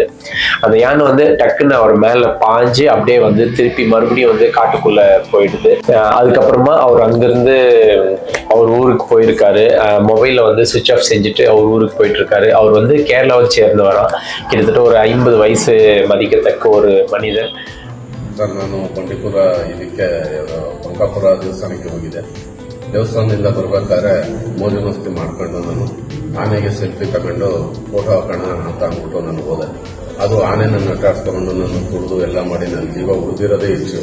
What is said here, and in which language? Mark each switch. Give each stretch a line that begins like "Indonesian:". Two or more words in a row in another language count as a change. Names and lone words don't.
Tamil: அந்த யானை வந்து டக்குன்னு அவர் மேல பாஞ்சு அப்படியே வந்து திருப்பி மறுபடியும் வந்து காட்டுக்குள்ள போயிடுது. அதுக்கப்புறமா அவர் அங்கிருந்து அவர் ஊருக்கு போயிருக்காரு. மொபைல வந்து சுவிட்ச் ஆஃப் செஞ்சுட்டு அவர் ஊருக்கு போயிட்டு இருக்காரு. அவர் வந்து கேரளாவை சேர்ந்தவரா, கிட்டத்தட்ட ஒரு 50 வயசு மதிக்கத்தக்க ஒரு மனிதர்.
Kannada: ಸರ್, ನಾನು ಬಂಡೀಪುರ ಇದಕ್ಕೆ ಬಂಕಾಪುರ ದೇವಸ್ಥಾನಕ್ಕೆ ಹೋಗಿದ್ದೆ. ದೇವಸ್ಥಾನದಿಂದ ಬರ್ಬೇಕಾದ್ರೆ ಮೋಜು ಮಸ್ತಿ ಮಾಡ್ಕೊಂಡು ನಾನು ಆನೆಗೆ ಸೆಲ್ಫಿ ತಗೊಂಡು ಫೋಟೋ ಹಾಕೋಣ ಅಂತ ಅಂದ್ಬಿಟ್ಟು ನಾನು ಹೋದೆ. ಅದು ಆನೆ ನನ್ನ ಅಟ್ಟಾಡ್ಸ್ಕೊಂಡು ನಾನು ತುಳಿದು ಎಲ್ಲ ಮಾಡಿ ನನ್ನ ಜೀವ ಉಳಿದಿರೋದೇ ಹೆಚ್ಚು.